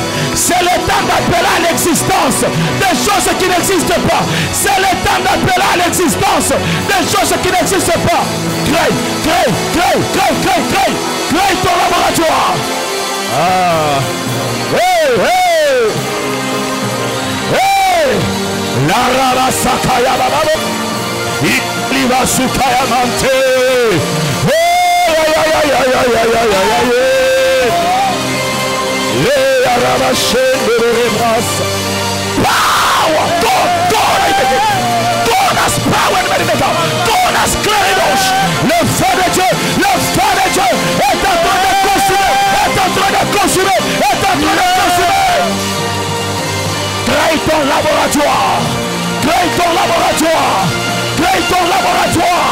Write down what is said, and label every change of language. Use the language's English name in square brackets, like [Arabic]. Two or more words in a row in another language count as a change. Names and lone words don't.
[French] C'est le temps d'appeler à l'existence des choses qui n'existent pas. C'est le temps d'appeler à l'existence des choses qui n'existent pas. Crée, crée, crée, crée, crée, crée. Crée ton laboratoire. Ah. Hey, hey. Hey. La rabasakaya bababo. Iba sukaya mante. Hey, aïe, aïe, aïe, aïe, aïe, aïe, aïe, aïe. [English] Power! God has power. God has claridos. [French] Le feu de Dieu est en train de consumer. Crée ton laboratoire. Crée ton laboratoire. Crée ton laboratoire.